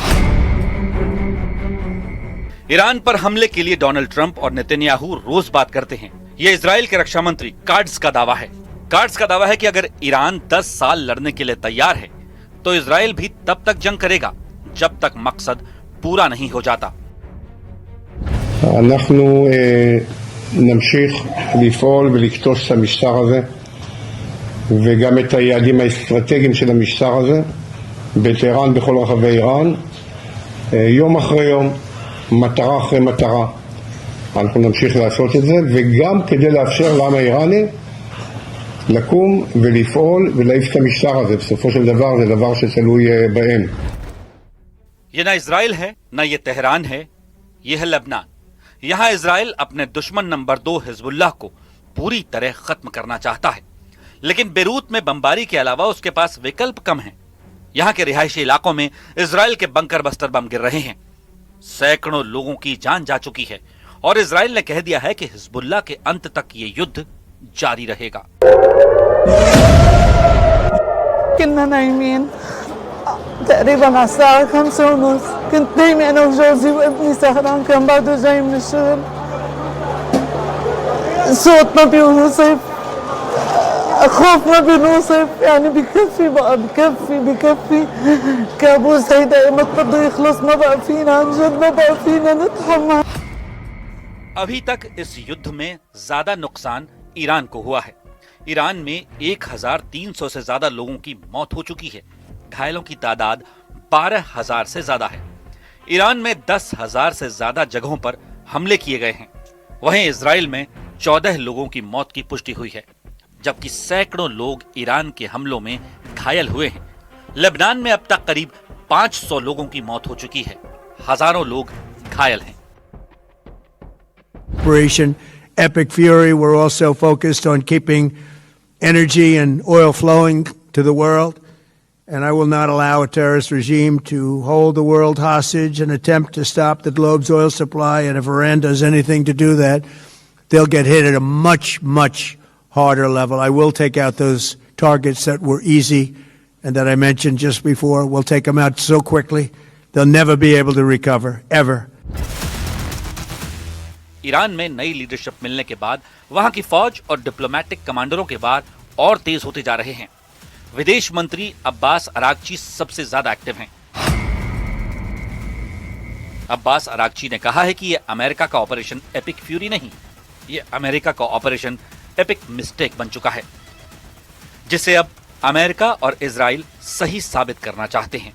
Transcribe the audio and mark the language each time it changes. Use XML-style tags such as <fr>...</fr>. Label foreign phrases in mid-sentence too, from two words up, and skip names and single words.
<hi>ईरान पर हमले के लिए डोनाल्ड ट्रंप और नेतन्याहू रोज बात करते हैं। यह इजराइल के रक्षा मंत्री काट्ज का दावा है। काट्ज का दावा है कि अगर ईरान 10 साल लड़ने के लिए तैयार है, तो इजराइल भी तब तक जंग करेगा जब तक मकसद पूरा नहीं हो जाता।</hi> <he>אנחנו נמשיך לפעול ולכתוש את המשטר הזה וגם את היעדים האסטרטגיים של המשטר הזה בטהרן, בכל רחבי איראן, יום אחרי יום, מטרה אחרי מטרה. אנחנו נמשיך לעשות את זה, וגם כדי לאפשר לעם האיראני לקום ולפעול ולהעיף את המשטר הזה. בסופו של דבר זה דבר שתלוי בהם.</he> <hi>ये ना इजराइल है, ना ये तेहरान है, ये है लेबनान। यहां इजराइल अपने दुश्मन नंबर 2 हिजबुल्लाह को पूरी तरह खत्म करना चाहता है, लेकिन बेरूत में बमबारी के अलावा उसके पास विकल्प कम हैं। यहां के रिहायशी इलाकों में इजराइल के बंकर बस्टर बम गिर रहे हैं। सैकड़ों लोगों की जान जा चुकी है और इजराइल ने कह दिया है कि हिजबुल्लाह के अंत तक ये युद्ध जारी रहेगा।</hi> <ar>تقريبا على الساعة 5:30 كنت نايمة أنا وجوزي وابني سهران كان بعده جاي من الشغل. صوت ما بيوصف، خوفنا بنوصف يعني بكفي بقى بكفي كابوس هيدا متى بده يخلص ما بقى فينا عن جد ما بقى فينا نتحمل.</ar> <hi>अभी तक इस युद्ध में ज्यादा नुकसान ईरान को हुआ है। ईरान में 1300 से ज्यादा लोगों की मौत हो चुकी है। घायलों की तादाद 12,000 से ज्यादा है। ईरान में 10,000 से ज्यादा जगहों पर हमले किए गए हैं। वहीं इजराइल में 14 लोगों की मौत की पुष्टि हुई है, जबकि सैकड़ों लोग ईरान के हमलों में घायल हुए हैं। लेबनान में अब तक करीब 500 लोगों की मौत हो चुकी है। हजारों लोग घायल हैं।</hi> <en>Operation Epic Fury, we're also focused on keeping energy and oil flowing to the world. And I will not allow a terrorist regime to hold the world hostage and attempt to stop the globe's oil supply. And if Iran does anything to do that, they'll get hit at a much, much harder level. I will take out those targets that were easy and that I mentioned just before. We'll take them out so quickly, they'll never be able to recover, ever.</en> <hi>ईरान में नई लीडरशिप मिलने के बाद वहां की फौज और डिप्लोमेटिक कमांडरों के वार और तेज होते जा रहे हैं। विदेश मंत्री अब्बास अरागची सबसे ज्यादा एक्टिव हैं। अब्बास अरागची ने कहा है कि यह अमेरिका का ऑपरेशन एपिक फ्यूरी नहीं, यह अमेरिका का ऑपरेशन एपिक मिस्टेक बन चुका है, जिसे अब अमेरिका और इजराइल सही साबित करना चाहते हैं।</hi>